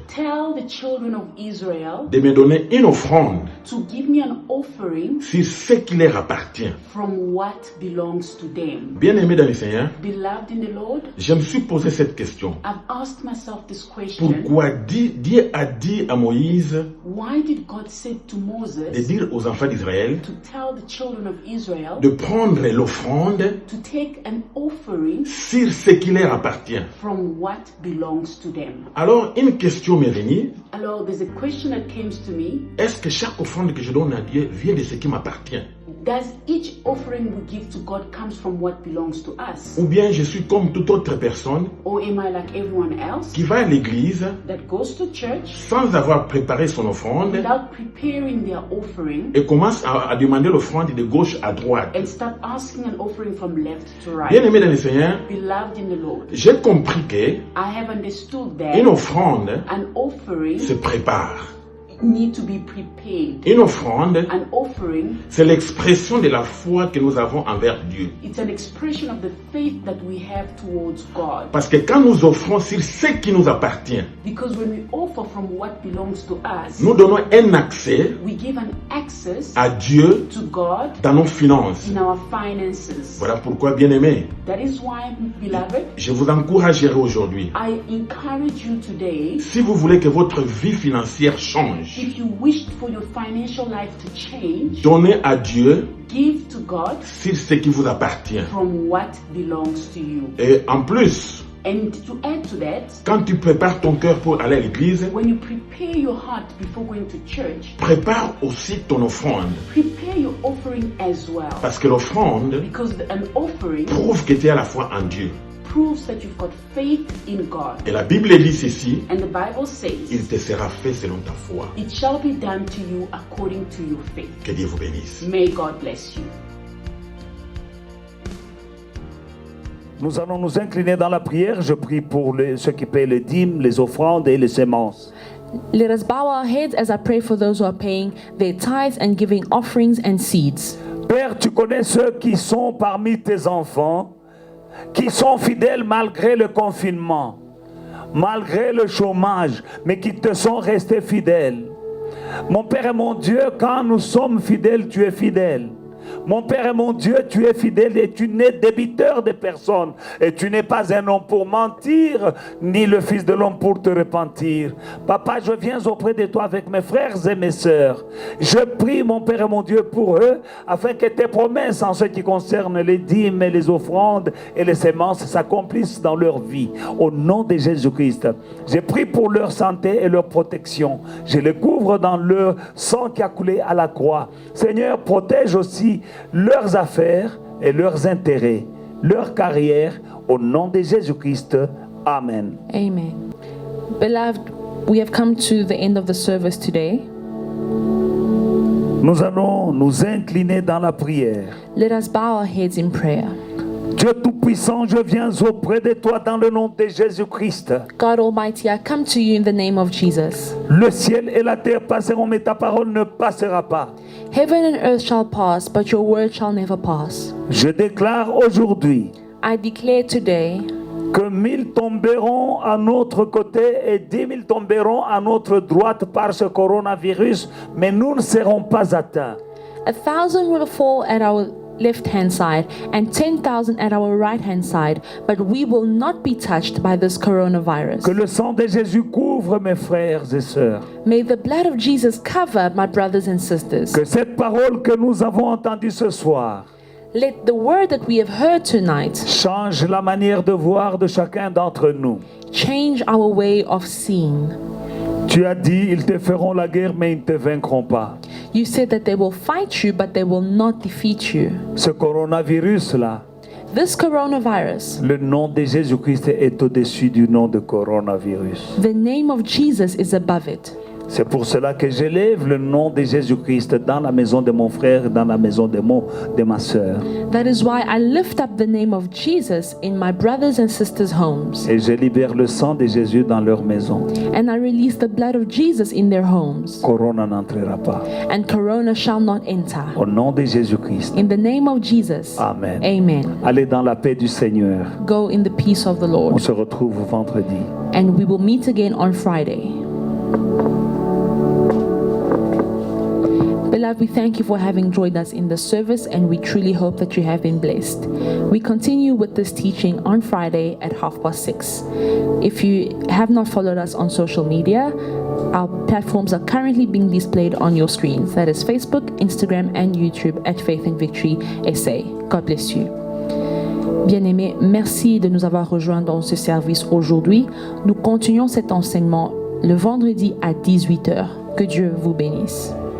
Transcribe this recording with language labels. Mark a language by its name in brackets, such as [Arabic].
[English] tell the children of Israel [French] de me donner une offrande [English] to give me an offering [French] sur ce qui leur appartient. [English] from what belongs to them. [French] Bien-aimés dans le Seigneur, [English] Beloved in the Lord, [French] je me suis posé cette question. [English] I've asked myself this question. [French] Pourquoi Dieu a dit à Moïse [English] Why did God say to [French] de [English] Moses [French] dire aux enfants d'Israël [English] to tell the children of Israel [French] de prendre l'offrande [English] to take an offering [French] sur ce qui leur appartient? [English] from what belongs to them? [French] Alors, une question m'est venue. [English] Alors, there's a question that comes to me. [French] Est-ce que chaque offrande que je donne à Dieu vient de ce qui m'appartient? [English] Does each offering we give to God comes from what belongs to us? [French] Ou bien je suis comme toute autre personne [English] Or am I like everyone else [French] qui va à l'église [English] that goes to church [French] sans avoir préparé son offrande [English] without preparing their offering [French] et commence à demander l'offrande de gauche à droite? [English] and start asking an offering from left to right? [French] Bien-aimé dans le Seigneur, [English] Beloved in the Lord, [French] j'ai compris que [English] I have understood [French] une [English] that [French] offrande [English] an offering [French] se prépare. [English] need to be prepared. [French] Une offrande, [English] An offering, [French] c'est l'expression de la foi que nous avons envers Dieu. [English] it's an expression of the faith that we have towards God. [French] Parce que quand nous offrons sur ce qui nous appartient, [English] Because when we offer from what belongs to us, [French] nous donnons un accès [English] we give an access [French] à Dieu [English] to God [French] dans nos finances. [English] in our finances. [French] Voilà pourquoi, bien-aimés, [English] That is why, beloved, [French] je vous encouragerai aujourd'hui. [English] I encourage you today, [French] Si vous voulez que votre vie financière change, [English] if you wished for your financial life to change, [French] donnez à Dieu [English] give to God [French] sur ce qui vous appartient. [English] from what belongs to you. [French] Et en plus, [English] And to add to that, [French] quand tu prépares ton cœur pour aller à l'église, [English] when you prepare your heart before going to church, [French] prépare aussi ton offrande. [English] prepare your offering as well. [French] Parce que l'offrande [English] Because an offering [French] prouve que tu as la foi en Dieu. [English] proves that you've got faith in God. [French] Et la Bible dit ceci, [English] And the Bible [French] il [English] says, [French] te sera fait selon ta foi. [English] it shall be done to you according to your faith. [French] Que Dieu vous bénisse. [English] May God bless you. [French] Nous allons nous incliner dans la prière. Je prie pour ceux qui paient les dîmes, les offrandes et les semences. [English] Let us bow our heads as I pray for those who are paying their tithes and giving offerings and seeds. [French] Père, tu connais ceux qui sont parmi tes enfants, qui sont fidèles malgré le confinement, malgré le chômage, mais qui te sont restés fidèles. Mon Père et mon Dieu, quand nous sommes fidèles, tu es fidèle. Mon Père et mon Dieu, tu es fidèle et tu n'es débiteur de personne. Et tu n'es pas un homme pour mentir, ni le Fils de l'homme pour te repentir. Papa, je viens auprès de toi avec mes frères et mes sœurs. Je prie, mon Père et mon Dieu, pour eux, afin que tes promesses en ce qui concerne les dîmes et les offrandes et les semences s'accomplissent dans leur vie. Au nom de Jésus-Christ, je prie pour leur santé et leur protection. Je les couvre dans leur sang qui a coulé à la croix. Seigneur, protège aussi leurs affaires et leurs intérêts, leur carrière, au nom de Jésus-Christ. Amen. [English] Amen. Beloved, we have come to the end of the service today. [French] Nous allons nous incliner dans la prière. [English] Let us bow our heads in prayer. [French] Dieu Tout-Puissant, je viens auprès de toi dans le nom de Jésus-Christ. [English] God Almighty, I come to you in the name of Jesus. [French] Le ciel et la terre passeront, mais ta parole ne passera pas. [English] Heaven and earth shall pass, but your word shall never pass. [French] Je déclare aujourd'hui [English] I declare today [French] que 1000 tomberont à notre côté et 10 000 tomberont à notre droite par ce coronavirus, mais nous ne serons pas atteints. [English] 1,000 will fall at our left-hand side and 10,000 at our right-hand side, but we will not be touched by this coronavirus. [French] Que le sang de Jésus couvre mes frères et sœurs. [English] May the blood of Jesus cover my brothers and sisters. [French] Que cette parole que nous avons entendue ce soir [English] Let the word that we have heard tonight [French] change la manière de voir de chacun d'entre nous. [English] change our way of seeing. [French] Tu as dit, ils te feront la guerre, mais ils ne te vaincront pas. [English] You said that they will fight you, but they will not defeat you. [French] Ce coronavirus-là, [English] This coronavirus, [French] le nom de Jésus-Christ est au-dessus du nom de coronavirus. [English] the name of Jesus is above it. [French] C'est pour cela que j'élève le nom de Jésus-Christ dans la maison de mon frère, dans la maison de ma sœur. [English] That is why I lift up the name of Jesus in my brothers and sisters' homes. [French] Et je libère le sang de Jésus dans leur maison. [English] And I release the blood of Jesus in their homes. [French] Corona n'entrera pas. [English] And corona shall not enter. [French] Au nom de Jésus-Christ. [English] In the name of Jesus. [French] Amen. [English] Amen. [French] Allez dans la paix du Seigneur. [English] Go in the peace of the [French] On [English] Lord. [French] se retrouve vendredi. [English] And we will meet again on Friday. Beloved, we thank you for having joined us in the service, and we truly hope that you have been blessed. We continue with this teaching on Friday at 6:30. If you have not followed us on social media, our platforms are currently being displayed on your screens. That is Facebook, Instagram, and YouTube at Faith and Victory SA. God bless you. [French] Bien-aimés, merci de nous avoir rejoints dans ce service aujourd'hui. Nous continuons cet enseignement le vendredi à 18h. Que Dieu vous bénisse.